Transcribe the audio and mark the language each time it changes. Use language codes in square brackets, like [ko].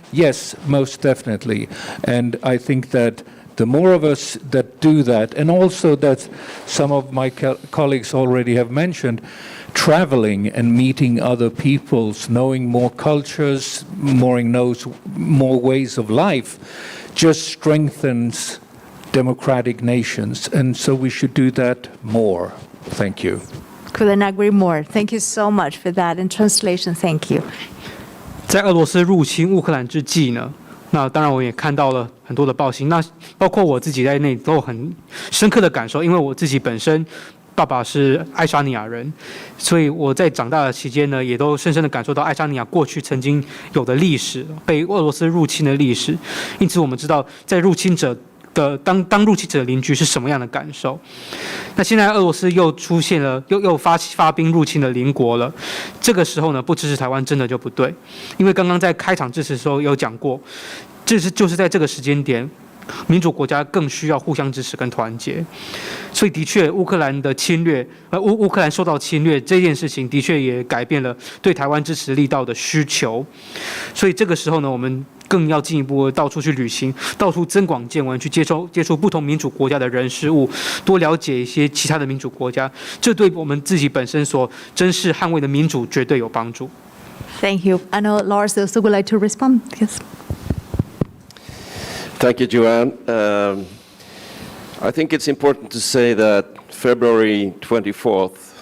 [en] Yes, most definitely. And I think that the more of us that do that, and also that some of my colleagues already have mentioned, traveling and meeting other peoples, knowing more cultures, knows more ways of life, just strengthens democratic nations, and so we should do that more. Thank you. Couldn't agree more. Thank you so much for that. In translation, thank you. [zh] 在俄罗斯入侵乌克兰之际呢，那当然我也看到了很多的暴行，那包括我自己在内都有很深刻的感受，因为我自己本身爸爸是爱沙尼亚人，所以我在长大的期间呢，也都深深的感受到爱沙尼亚过去曾经有的历史，被俄罗斯入侵的历史。因此，我们知道在入侵者的当入侵者的邻居是什么样的感受。那现在俄罗斯又出现了，又发兵入侵了邻国了。这个时候呢，不支持台湾真的就不对，因为刚刚在开场致辞的时候有讲过，就是在这个时间点。民主国家更需要互相支持跟团结，所以的确，乌克兰的侵略，乌克兰受到侵略这件事情，的确也改变了对台湾支持力道的需求。所以这个时候呢，我们更要进一步到处去旅行，到处增广见闻，去接触不同民主国家的人事物，多了解一些其他的民主国家，这对我们自己本身所珍视捍卫的民主绝对有帮助。 [en] Thank you. I know Lars also would like to respond. Yes. Thank you, Joanne. I think it's important to say that February 24th,